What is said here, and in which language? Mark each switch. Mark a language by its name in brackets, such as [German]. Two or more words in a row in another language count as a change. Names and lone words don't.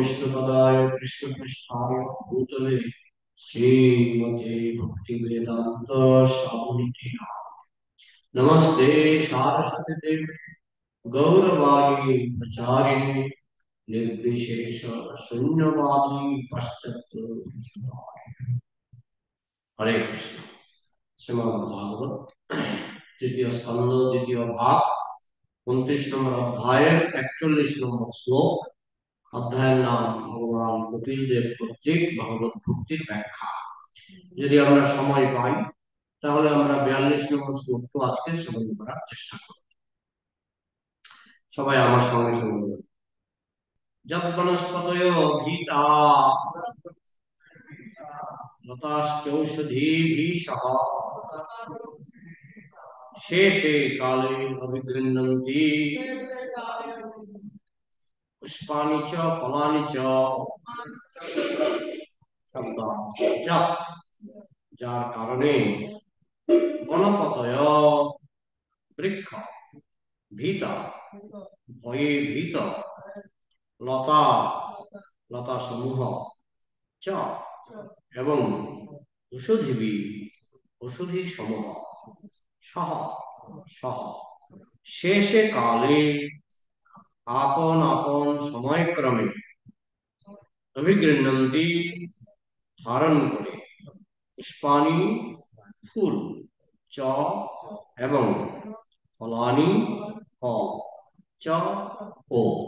[Sanskrit] पदाय कृष्ण पृष्ठाय भूतले श्रीमते भक्ति वेदांत स्वामी नमस्ते सारस्वती देवी गौरवाणी प्रचारिणी निर्विशेष शून्यवादी पश्चात हरे कृष्ण। [Bangla] শ্রীমদ্ ভাগবত তৃতীয় স্কন্ধ দ্বিতীয় ভাগ 29 নম্বর অধ্যায়ের 41 নম্বর শ্লোক। অধ্যায়ের নাম ভগবান কপিল দেব কর্তৃক ভগবত ভক্তির ব্যাখ্যা। যদি আমরা সময় পাই তাহলে আমরা 42 নম্বর শ্লোকটা আজকে শ্রবণ করার চেষ্টা করব। সবাই আমার সঙ্গে সঙ্গে বলুন। [Sanskrit] যৎ বনস্পতয় ভীতা লতাশ্চৌষধীভিः সহ शेषे काले अभिगृह्णन्ति पुष्पाणि च फलानि च [Bangla] যৎ যার কারণে বনপতয় বৃক্ষ ভীতা ভয়ে ভীত লতা লতা সমূহ চ এবং ঔষধীবি ঔষধি সমূহ সহ সহ শেষে কালে আপন আপন সময়ক্রমে অভিগৃহ্ণন্তি ধারণ করে পুষ্পাণি ফুল চ এবং ফলানি ফল চ ও।